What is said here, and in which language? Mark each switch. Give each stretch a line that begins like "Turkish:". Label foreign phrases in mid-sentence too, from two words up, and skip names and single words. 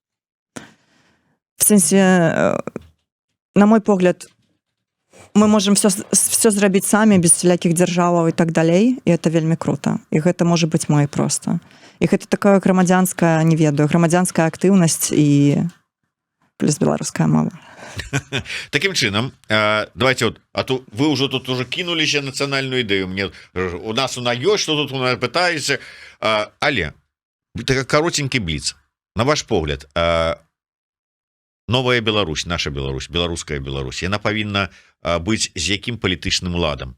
Belarusian: В сэнсе, на мой погляд, мы можем все зрабіць самі, без всялякіх дзяржаваў і так далей, і это вельмі круто. І гэта можа быць мой проста. І гэта такая грамадзянская, не ведаю, грамадзянская актыўнасць і плюс беларуская мова. Таким чынам,
Russian: давайте вот, а то вы уже тут уже
Belarusian: кинуліся нацыянальную ідэю, мне у нас вона ёсць, что тут у нас пытаецца, але так каротенькі бліц, на ваш погляд, новая Беларусь, наша Беларусь, беларуская Беларусь, яна павінна быць з якім палітычным ладам?